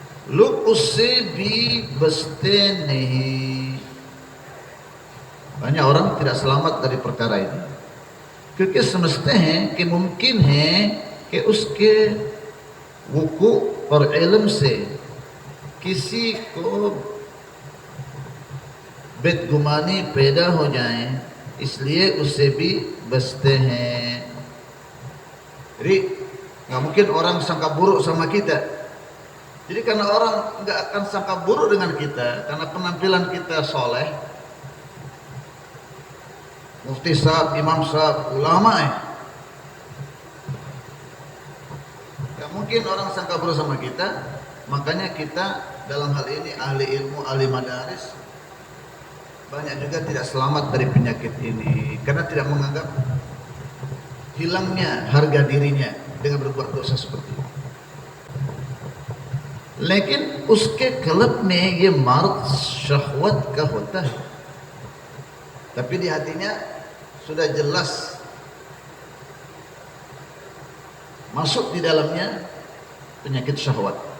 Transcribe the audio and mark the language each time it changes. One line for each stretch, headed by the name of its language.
Hindi: लोग उससे भी बचते नहीं.
Indonesian: Banyak orang tidak selamat dari perkara ini.
Hindi: क्योंकि समझते हैं कि मुमकिन है कि उसके वुकू और इल्म से किसी को बेदगुमानी पैदा हो जाए, इसलिए उससे भी बचते हैं.
Indonesian: Jadi nggak mungkin orang sangka buruk sama kita. Jadi karena orang nggak akan sangka buruk dengan kita, karena penampilan kita soleh, mufti sahab, imam sahab, ulama nggak mungkin orang sangka buruk sama kita. Makanya kita dalam hal ini ahli ilmu, ahli madaris, banyak juga tidak selamat dari penyakit ini karena tidak menganggap hilangnya harga dirinya dengan berbuat dosa seperti itu.
Hindi: लेकिन उसके कल्ब में ये मर्द syahwat का होता है.
Indonesian: Tapi di hatinya sudah jelas masuk di dalamnya penyakit syahwat.